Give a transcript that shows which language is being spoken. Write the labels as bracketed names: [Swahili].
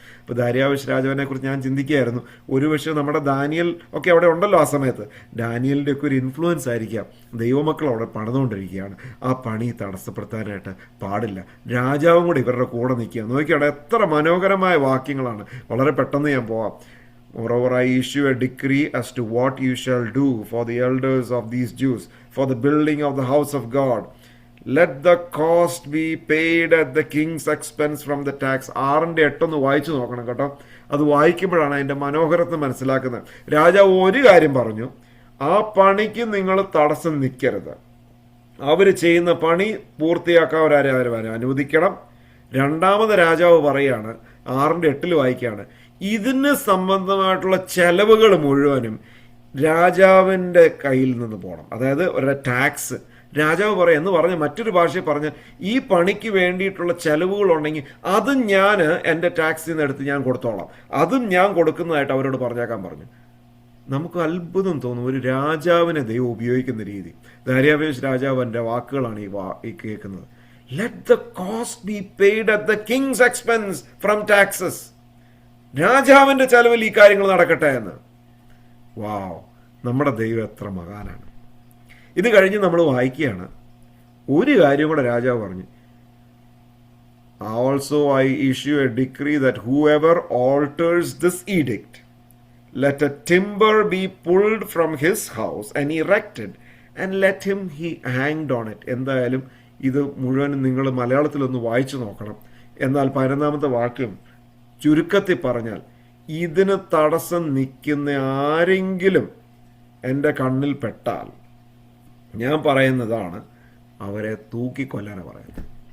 [Malayalam] അപ്പോൾ ദാര്യാവേശ് രാജാവിനെ കുറിച്ച് ഞാൻ ചിന്തിക്കുകയായിരുന്നു. ഒരുപക്ഷെ നമ്മുടെ ദാനിയൽ ഒക്കെ അവിടെ ഉണ്ടല്ലോ ആ സമയത്ത്. ഡാനിയലിൻ്റെ ഒക്കെ ഒരു ഇൻഫ്ലുവൻസ് ആയിരിക്കാം. ദൈവമക്കൾ അവിടെ പണിതുകൊണ്ടിരിക്കുകയാണ്. ആ പണി തടസ്സപ്പെടുത്താനായിട്ട് പാടില്ല. രാജാവും കൂടി ഇവരുടെ കൂടെ നിൽക്കുക. നോക്കിയാണ് എത്ര മനോഹരമായ വാക്യങ്ങളാണ്. വളരെ പെട്ടെന്ന് ഞാൻ പോവാം. [English] Moreover, I issue a decree as to what you shall do for the elders of these Jews, for the building of the house of God. Let the cost be paid at the king's expense from the tax. [Malayalam] 6:8 ഒന്ന് വായിച്ചു നോക്കണം കേട്ടോ. അത് വായിക്കുമ്പോഴാണ് അതിൻ്റെ മനോഹരത്തെ മനസ്സിലാക്കുന്നത്. രാജാവ് ഒരു കാര്യം പറഞ്ഞു, ആ പണിക്ക് നിങ്ങൾ തടസ്സം നിൽക്കരുത്. അവർ ചെയ്യുന്ന പണി പൂർത്തിയാക്കാൻ അവരാരും അനുവദിക്കണം. രണ്ടാമത് രാജാവ് പറയാണ്, 6:8 വായിക്കുകയാണ്, ഇതിന് സംബന്ധമായിട്ടുള്ള ചെലവുകൾ മുഴുവനും രാജാവിൻ്റെ കയ്യിൽ നിന്ന് പോകണം. അതായത് ഒരു ടാക്സ് രാജാവ് പറയാം എന്ന് പറഞ്ഞ് മറ്റൊരു ഭാഷയിൽ പറഞ്ഞ് ഈ പണിക്ക് വേണ്ടിയിട്ടുള്ള ചെലവുകളുണ്ടെങ്കിൽ അതും ഞാൻ എൻ്റെ ടാക്സിൽ നിന്ന് എടുത്ത് ഞാൻ കൊടുത്തോളാം, അതും ഞാൻ കൊടുക്കുന്നതായിട്ട് അവരോട് പറഞ്ഞേക്കാൻ പറഞ്ഞു. നമുക്ക് അത്ഭുതം തോന്നും ഒരു രാജാവിനെ ദൈവം ഉപയോഗിക്കുന്ന രീതി. ദാര്യാവേശ് രാജാവിൻ്റെ വാക്കുകളാണ് ഈ കേൾക്കുന്നത്. [English] Let the cost be paid at the king's expense from taxes. [Malayalam] രാജാവിൻ്റെ ചെലവിൽ ഈ കാര്യങ്ങൾ നടക്കട്ടെ എന്ന്. വാവ്, നമ്മുടെ ദൈവം എത്ര മഹാനാണ്. ഇത് കഴിഞ്ഞ് നമ്മൾ വായിക്കുകയാണ്, ഒരു കാര്യം കൂടെ രാജാവ് പറഞ്ഞു, [English] also I issue a decree that whoever alters this edict, let a timber be pulled from his house and erected and let him he hanged on it. [Malayalam] എന്തായാലും ഇത് മുഴുവനും നിങ്ങൾ മലയാളത്തിലൊന്ന് വായിച്ചു നോക്കണം. എന്നാൽ 11ാമത്തെ വാക്യം ചുരുക്കത്തിൽ പറഞ്ഞാൽ, ഇതിന് തടസ്സം നിൽക്കുന്ന ആരെങ്കിലും എൻ്റെ കണ്ണിൽ പെട്ടാൽ ഞാൻ പറയുന്നതാണ്, അവരെ തൂക്കിക്കൊല്ലാനാണ് പറയുന്നത്.